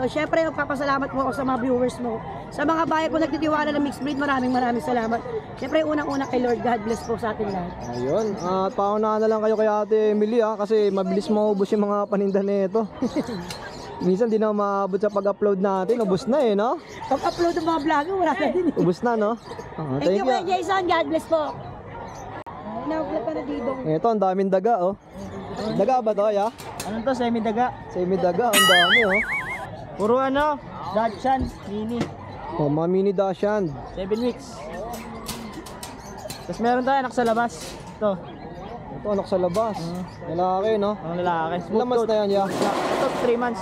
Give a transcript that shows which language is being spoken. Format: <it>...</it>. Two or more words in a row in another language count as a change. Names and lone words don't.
<tl>Siyempre, magpapasalamat po ako sa mga viewers mo. Sa mga bayan po nagtitiwala ng</tl> <en>mixed breed,</en> <tl>maraming salamat. Siyempre, unang-una kay Lord,</tl> <en>God bless</en> <tl>po sa atin lahat. Ayun, at paunahan na lang kayo kay Ate Emily kasi mabilis maubos yung mga paninda nito. Minsan di na maabot sa pag-upload natin. Ubus na eh, no? Pag-upload ng mga vlog, wala na din. Ubus na, no?</tl> <en>Thank you,</en> <tl>Kuya Jason.</tl> <en>God bless</en> <tl>po. Inauplat pa na didong. Ito, ang daming daga, oh. Daga ba to, ya? Ano to, semi-daga? Semi-daga, ang dami, oh. Puro ano, Dachshund, mini. Oh, mga mini Dachshund.</tl> <en>7 weeks.</en> <tl>Tapos meron tayo anak sa labas. Ito, Ito, anak sa labas. Lalaki, no? ang lalaki. Ilang months na yan, ya? Ito, 3 months.</tl>